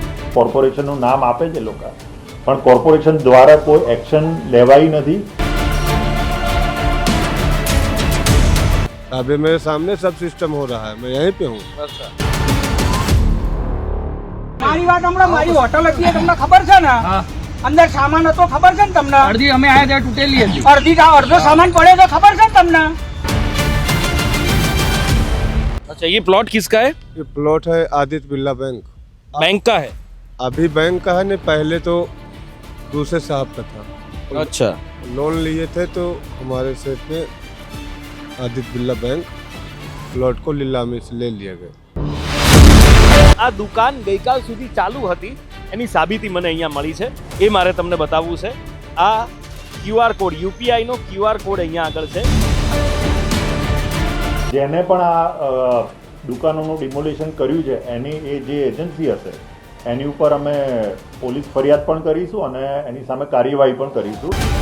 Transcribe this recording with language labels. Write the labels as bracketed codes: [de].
[gu] કોર્પોરેશનનું નામ આપે છે લોકો, પણ કોર્પોરેશન દ્વારા કોઈ એક્શન લેવાઈ નથી. [hi] अभी मेरे सामने सब सिस्टम हो रहा है, मैं यहीं पे हूँ। [gu] મારી વાત હમણાં મારી હોટલ હતી એ તમને ખબર છે ને? અંદર સામાન હતો ખબર છે ને તમને? અડધી અમે આયા ત્યાં તૂટેલી હતી. અડધો સામાન પડ્યો તો ખબર છે ને તમને? [hi] अच्छा, ये प्लॉट किसका है? ये प्लॉट है आदित्य बिरला बैंक। बैंक का है? अभी बैंक का है नहीं, पहले तो दूसरे साहब का था। अच्छा, लोन लिए थे तो हमारे सेठ ने आदित्य बिरला बैंक प्लॉट को नीलामी से ले लिया गया। [gu] આ દુકાન ગઈકાલ સુધી ચાલુ હતી એની સાબિતી મને અહીંયા મળી છે, એ મારે તમને બતાવવું છે. આ ક્યુઆર કોડ, યુપીઆઈ નો ક્યુઆર કોડ અહીંયા આગળ છે. જેને પણ આ દુકાનોનું ડિમોલિશન કર્યું છે એની એ જે એજન્સી હશે એની ઉપર અમે પોલીસ ફરિયાદ પણ કરીશું અને એની સામે કાર્યવાહી પણ કરીશું.